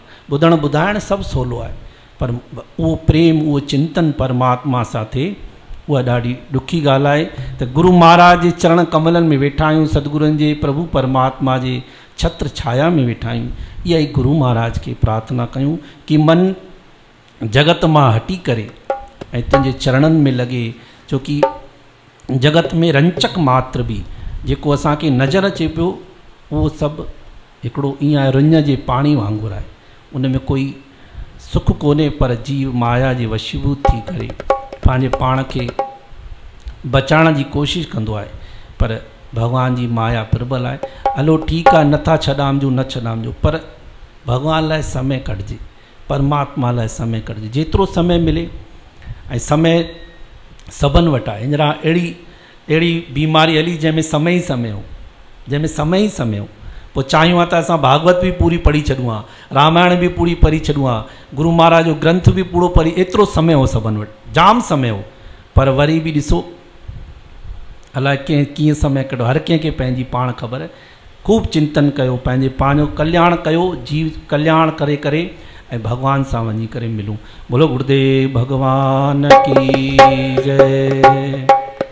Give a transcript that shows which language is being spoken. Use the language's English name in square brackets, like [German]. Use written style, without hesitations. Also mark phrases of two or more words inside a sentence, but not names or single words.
[Sindhi] ॿुधणु ॿुधाइणु सभु सवलो आहे, पर उहो प्रेम, उहो चिंतन परमात्मा सां थिए, उहा ॾाढी ॾुखी ॻाल्हि आहे। त गुरु महाराज जे चरण कमलनि में वेठा आहियूं, सतगुरुनि जे प्रभु परमात्मा जे छत्र छाया में वेठा आहियूं। इहा ई गुरु महाराज खे प्रार्थना कयूं कि मन जगत मां हटी करे ऐं तुंहिंजे चरणनि में लॻे। छोकी जगत में रंचक मात्र बि जेको असांखे नज़र अचे पियो, उहो सभु हिकिड़ो ईअं आहे, रुञ जे पाणी वांगुरु आहे, उन में कोई सुख कोन्हे। पर जीव माया जे वशीभूत थी करे पंहिंजे पाण खे बचाइण जी कोशिशि कंदो आहे, पर भॻवान जी माया प्रबल आहे। हलो ठीकु आहे, नथा छॾामिजो न छॾामिजो, पर भॻवान लाइ समय कढिजे, परमात्मा लाइ समय कढिजे, जेतिरो समय मिले। ऐं समय सभिनि वटि आहे। हींअर अहिड़ी बीमारी हली जंहिंमें समय ई समय हो, जंहिंमें समय ई समय हो। पोइ चाहियूं त असां भागवत बि पूरी पढ़ी छॾूं हा, रामायण बि पूरी पढ़ी छॾूं हा, गुरु महाराज जो ग्रंथ बि पूरो पढ़ी, एतिरो समय हो सभिनि वटि, जाम समय हो। पर वरी बि ॾिसो अलाए कीअं समय कढो, हर कंहिंखे पंहिंजी पाण ख़बर आहे। ख़ूब चिंतन कयो, पंहिंजे पंहिंजो कल्याण कयो, जीव कल्याण करे करे ऐं भॻवान सां वञी करे मिलूं। [Hindi] बोलो गुरुदेव भगवान की जय।